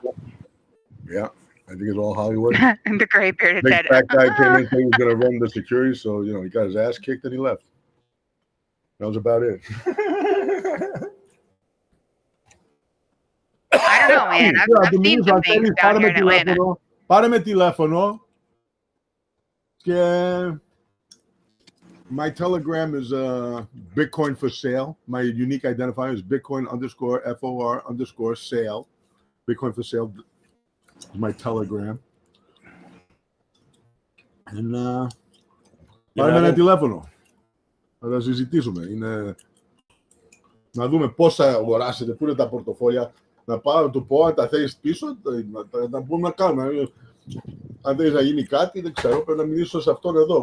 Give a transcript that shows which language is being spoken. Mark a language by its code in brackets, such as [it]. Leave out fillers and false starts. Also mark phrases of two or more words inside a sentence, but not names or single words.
[en] Yeah, I think it's all Hollywood. And the gray bearded Big head. fat guy came in, saying he was going to run the security, so he got his ass kicked and he left. That was about it. I don't know, man. I've seen some things down here in Atlanta. [el] Πάρε με τηλέφωνο και [en] my Telegram is Bitcoin for sale. My unique identifier is Bitcoin_FOR_sale. Bitcoin for sale is my Telegram. [el] And πάρε με ένα τηλέφωνο. Θα τα συζητήσουμε. Να δούμε πώς θα αγοράσετε, πού είναι τα πορτοφόλια. Να πάω να του πω αν τα θέλεις πίσω, να πούμε να κάνουμε. Αν θέλεις να γίνει κάτι, δεν ξέρω, πρέπει να μιλήσω σε αυτόν εδώ.